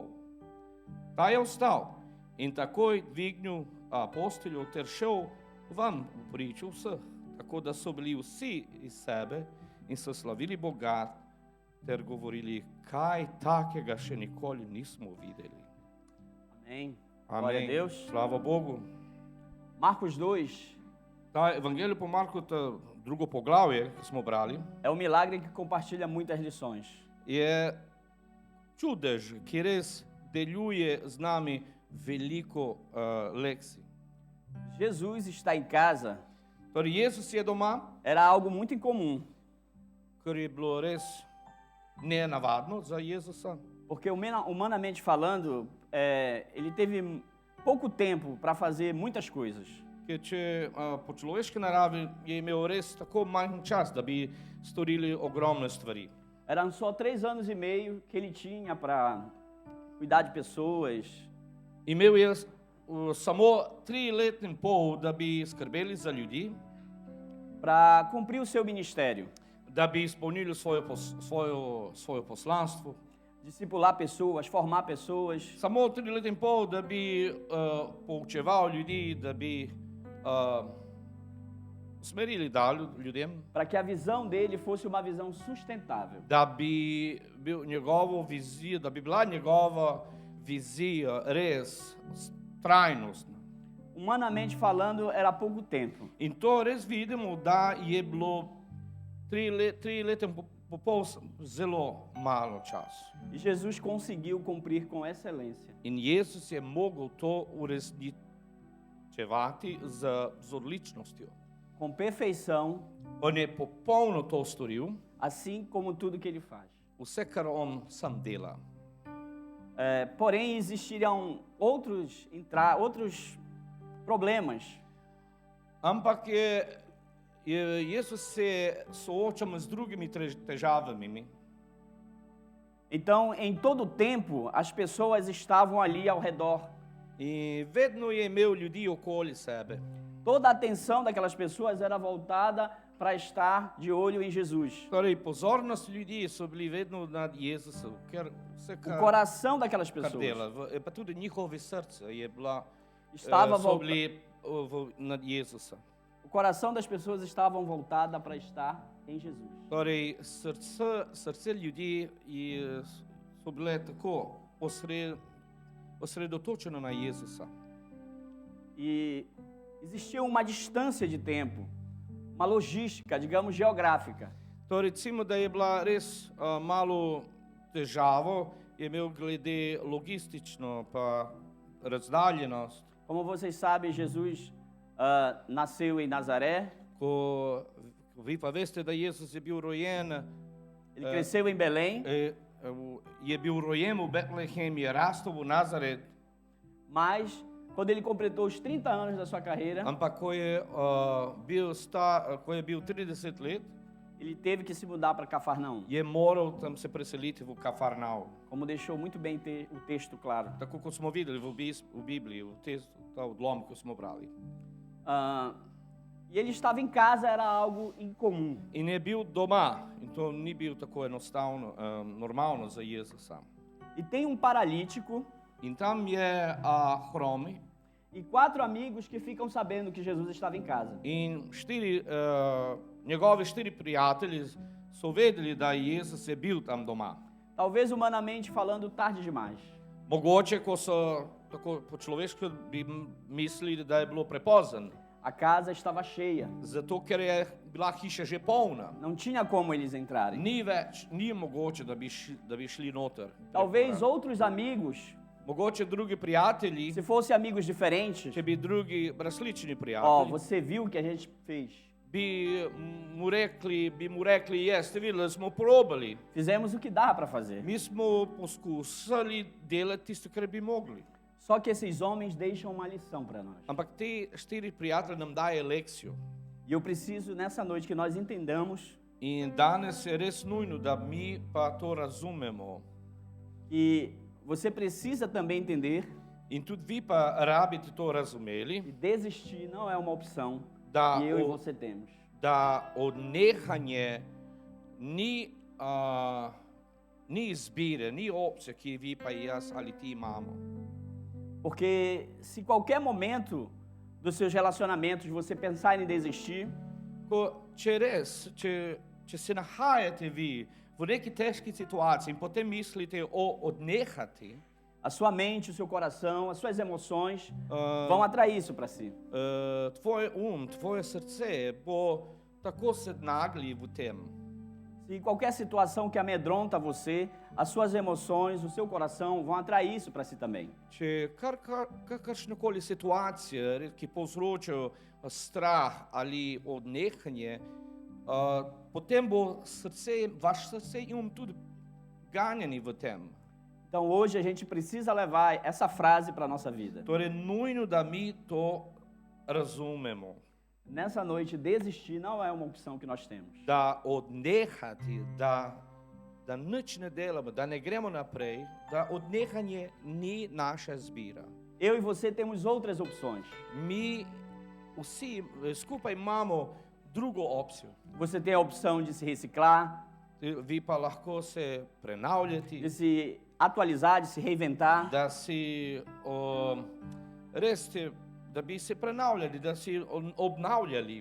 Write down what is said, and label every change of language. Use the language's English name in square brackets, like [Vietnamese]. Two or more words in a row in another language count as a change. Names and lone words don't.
[Slovenian] Ta je vstal in takoj dvignil posteljo ter šel ven v pričo vseh, tako da so bili vsi iz sebe in so slavili Boga ter govorili: kaj takega še nikoli nismo videli. [Portuguese] Amém. Glória a Deus. [Slovenian] Slava Bogu. Marcos 2 Ta Evangelij po Marku, to drugo poglavje, ki smo brali, [Portuguese] é um milagre que compartilha muitas lições. [Slovenian] je čudež, ki res deluje z nami veliko lekcij. [Portuguese] Jesus está em casa [Slovenian] Torej, Jezus je doma, [Portuguese] era algo muito incomum, [Slovenian] kar je bilo res nenavadno za Jezusa, [Portuguese] porque humanamente falando, ele teve pouco tempo para fazer muitas coisas. [Slovenian] ker če po človeški naravi je imel res tako manj čas, da bi storili ogromne stvari. [Portuguese] Eram só 3 anos e meio que ele tinha para cuidar de pessoas, [Slovenian] Imel je samo 3 leta in pol, da bi skrbeli za ljudi, [Portuguese] para cumprir o seu ministério, [Slovenian] da bi izpolnili svoje poslanstvo. [Portuguese] discipular pessoas, formar pessoas, [Slovenian] Samo 3 leta in pol, da bi poučeval ljudi, da bi usmerili ljudem, [Portuguese] para que a visão dele fosse uma visão sustentável. [Slovenian] da bi bila njegova vizija res trajnostna. [Portuguese] Humanamente falando, era pouco tempo. [Slovenian] In to res vidimo, da je bilo 3 leta in pol zelo malo časa. [Portuguese] E Jesus conseguiu cumprir com excelência. [Slovenian] In Jezus je mogel to uresničevati z odličnostjo. [Portuguese] Com perfeição, [Slovenian] On je popolno to storil, [Portuguese] assim como tudo que ele faz. [Slovenian] vse, kar on sam dela. [Portuguese] Porém, existiriam outros problemas. [Slovenian] Ampak Jezus se soočamo z drugimi težavami. [Portuguese] Então, em todo tempo, as pessoas estavam ali ao redor. [Slovenian] In vedno je imel ljudi okoli sebe. [Portuguese] Toda a atenção daquelas pessoas era voltada para estar de olho em Jesus. [Slovenian] Torej, pozornost ljudi so bili vedno nad Jezusom, ker vse, [Portuguese] O coração daquelas [Slovenian] kar [Portuguese] pessoas [Slovenian] dela, pa tudi njihove srce je bila, [Portuguese] estava [Slovenian] so [Portuguese] voltado. [Slovenian] bili nad Jezusa. [Portuguese] O coração das pessoas estavam voltada para estar em Jesus. [Slovenian] Torej, srce ljudi so bile tako osredotočeno na Jezusa. [Portuguese] E existia uma distância de tempo, uma logística, digamos, geográfica. [Slovenian] Torej, recimo, da je bila res malo težavo, je imel glede logistično pa razdaljenost. [Portuguese] Como vocês sabem, Jesus nasceu em Nazaré, [Slovenian] Ko vi pa veste, da Jezus je bil rojen, [Portuguese] ele cresceu em Belém, [Slovenian] je bil rojen v Betlehem, je rastel v Nazaret, [Portuguese] mas quando ele completou os 30 anos da sua carreira, [Slovenian] ampak ko je bil 30 let, [Portuguese] ele teve que se mudar para Cafarnaum, [Slovenian] je moral tam se preseliti v Kafarnaum. [Portuguese] como deixou muito bem o texto claro. [Slovenian] Tako kot smo videli v Bibliji, v ta odlomek, ko smo brali. [Portuguese] E ele estava em casa, era algo incomum. [Slovenian] In je bil doma, in to ni bil tako enostavno, normalno za Jezusa. [Portuguese] E tem um paralítico [Slovenian] In tam je hromi [Portuguese] e 4 amigos que ficam sabendo que Jesus estava em casa. [Slovenian] in njegovi 4 prijatelji so vedeli, da Jezus je bil tam doma. [Portuguese] Talvez humanamente falando, tarde demais. [Slovenian] Mogoče, ko so tako po človeško bi mislili, da je bilo prepozno, [Portuguese] A casa estava cheia, [Slovenian] zato ker je bila hiša že polna. [Portuguese] não tinha como eles entrarem. [Slovenian] Ni mogoče, da bi šli noter. [Portuguese] Talvez outros amigos, [Slovenian] Mogoče drugi prijatelji, [Portuguese] se fossem amigos diferentes, [Slovenian] če bi drugi različni ó, prijatelji, [Portuguese] você viu o que a gente fez. [Slovenian] bi mu rekli, ste videli, da smo probali. [Portuguese] Fizemos o que dá para fazer. [Slovenian] Mi smo poskusili delati tisto, kar bi mogli. [Portuguese] Só que esses homens deixam uma lição para nós. [Slovenian] Ampak te 4 prijatelji nam daje lekcijo. [Portuguese] E eu preciso, nessa noite, que nós entendamos [Slovenian] In danes je res nujno, da mi pa to razumemo. [Portuguese] que você precisa também entender [Slovenian] In tudi vi pa rabite to razumeli, [Portuguese] que desistir não é uma opção [Slovenian] da, [Portuguese] que eu e você temos. [Slovenian] da odnehanje ni izbire, ni opcija, ki vi pa jaz ali ti imamo. [Portuguese] Porque se qualquer momento dos seus relacionamentos você pensar em desistir, [Slovenian] Če se nahajate vi v neki težki situaciji in potem mislite o odnehati, [Portuguese] a sua mente, o seu coração, as suas emoções vão atrair isso para si. [Slovenian] tvoj tvoje srce bo tako se nagli v tem. [Portuguese] Se qualquer situação que amedronta você, as suas emoções, o seu coração vão atrair isso para si também. [Slovenian] Če kakršnekoli situacije, ki povzročajo strah ali odnehanje, potem bo vaš srce in tudi ganjeni v tem. [Portuguese] Então hoje a gente precisa levar essa frase para a nossa vida. [Slovenian] Torej, nujno, da mi to razumemo. [Portuguese] Nessa noite, desistir não é uma opção que nós temos. [Slovenian] Da odnehati, da nič ne delamo, da ne gremo naprej, da odnehanje ni naša izbira. [Portuguese] Eu e você temos outras opções. [Slovenian] Mi vsi skupaj imamo drugo opcijo. [Portuguese] Você tem a opção de se reciclar, [Slovenian] Vi pa lahko se prenavljati, [Portuguese] de se atualizar, de se reinventar. [Slovenian] da si da bi se prenavljali, da si obnavljali,